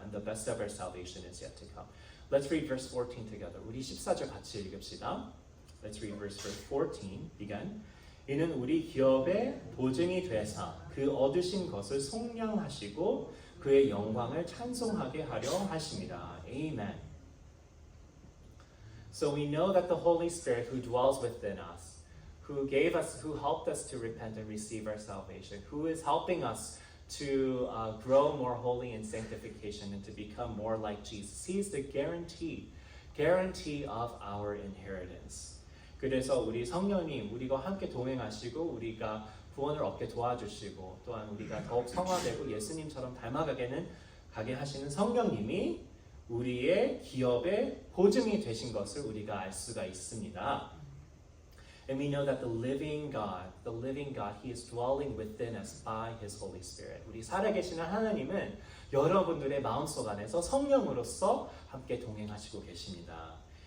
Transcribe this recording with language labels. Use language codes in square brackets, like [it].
[en] And the best of our salvation is yet to come. Let's read verse 14 together. [ko] 우리 14절 같이 읽읍시다. [en] Let's read verse 14. Begin. [ko] 이는 우리 기업의 보증이 되사 그 얻으신 것을 속량하시고 그의 영광을 찬송하게 하려 하심이라. [en] Amen. So we know that the Holy Spirit who dwells within us, who helped us to repent and receive our salvation, who is helping us to grow more holy in sanctification and to become more like Jesus. He is the guarantee of our inheritance. [ko] 그래서 우리 성령님, 우리가 함께 동행하시고 우리가 구원을 얻게 도와주시고 또한 우리가 더욱 성화되고 예수님처럼 닮아가게 하시는 성령님이 우리의 기업의 보증이 되신 것을 우리가 알 수가 있습니다. [en] And we know that the living God, He is dwelling within us by His Holy Spirit. [ko] 우리 살아계시는 하나님은 여러분들의 마음속 안에서 성령으로서 함께 동행하시고 계십니다.